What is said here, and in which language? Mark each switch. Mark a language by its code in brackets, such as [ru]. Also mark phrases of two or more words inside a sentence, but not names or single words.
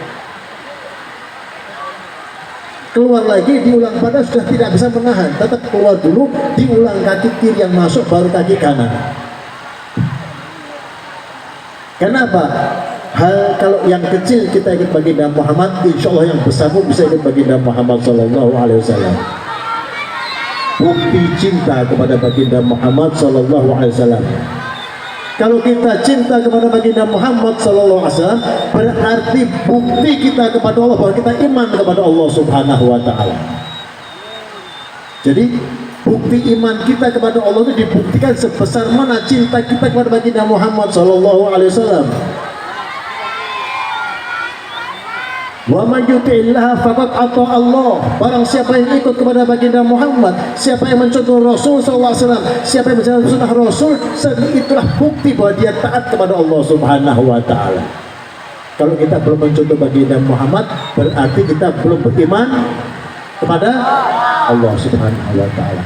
[id] Keluar lagi diulang, padahal sudah tidak bisa menahan, tetap keluar dulu, diulang kaki kiri yang masuk, baru kaki kanan. Kenapa? Hal kalau yang kecil kita ikut baginda Muhammad, [ar] إن شاء الله [id] yang besar pun bisa ikut baginda Muhammad [ar] صلى الله عليه وسلم. [id] Bukti cinta kepada baginda Muhammad [ar] صلى الله عليه وسلم. [id] Kalau kita cinta kepada baginda Muhammad [ar] صلى الله عليه وسلم, [id] berarti bukti kita kepada Allah bahwa kita iman kepada Allah [ar] سبحانه وتعالى. [id] Jadi bukti iman kita kepada Allah itu dibuktikan sebesar mana cinta kita kepada baginda Muhammad [ar] صلى الله عليه وسلم. ومن يطع الله فقد أطاع الله. [id] Barang siapa yang ikut kepada baginda Muhammad, siapa yang mencontoh Rasul [ar] صلى الله عليه وسلم, [id] siapa yang menjalankan sunnah Rasul, itulah bukti bahwa dia taat kepada Allah [ar] سبحانه وتعالى. [id] Kalau kita belum mencontoh baginda Muhammad, berarti kita belum beriman kepada Allah [ar] سبحانه وتعالى.